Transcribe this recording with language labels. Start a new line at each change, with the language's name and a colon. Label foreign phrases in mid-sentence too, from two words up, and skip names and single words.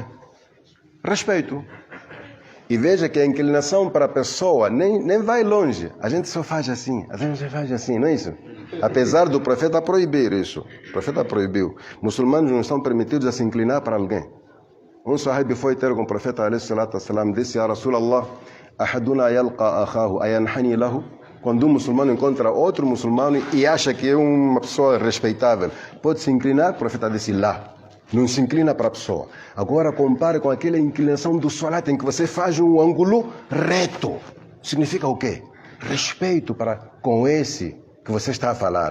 Portuguese: Respeito. E veja que a inclinação para a pessoa nem vai longe. A gente só faz assim. A gente só faz assim, não é isso? Apesar do profeta proibir isso. O profeta proibiu. Muçulmanos não estão permitidos a se inclinar para alguém. Um sahabi foi ter com o profeta
Arabic: عليه الصلاة والسلام,
Portuguese: disse:
Arabic: يا رسول الله، أحدنا يلقى أخاه أينحني له.
Portuguese: Quando um muçulmano encontra outro muçulmano e acha que é uma pessoa respeitável, pode se inclinar? O profeta disse: lá. Não se inclina para a pessoa. Agora compare com aquela inclinação do salat em que você faz um ângulo reto. Significa o quê? Respeito para com esse que você está a falar.